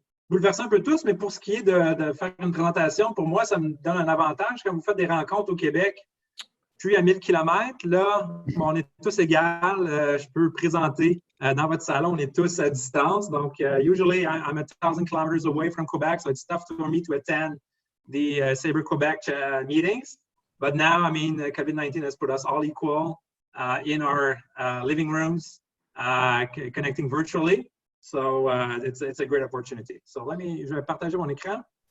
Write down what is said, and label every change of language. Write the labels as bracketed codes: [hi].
[fr] bouleverser un peu tous, mais pour ce qui est de faire une présentation, pour moi, ça me donne un avantage. Quand vous faites des rencontres au Québec, puis à 1000 km, là, on est tous égaux. Je peux présenter dans votre salon, on est tous à distance. [en] Donc, usually, I'm 1,000 kilometers away from Quebec, so it's tough for me to attend the Sabre Quebec meetings. But now, I mean, COVID-19 has put us all equal in our living rooms, connecting virtually. So it's a great opportunity. [fr] So je vais partager mon écran.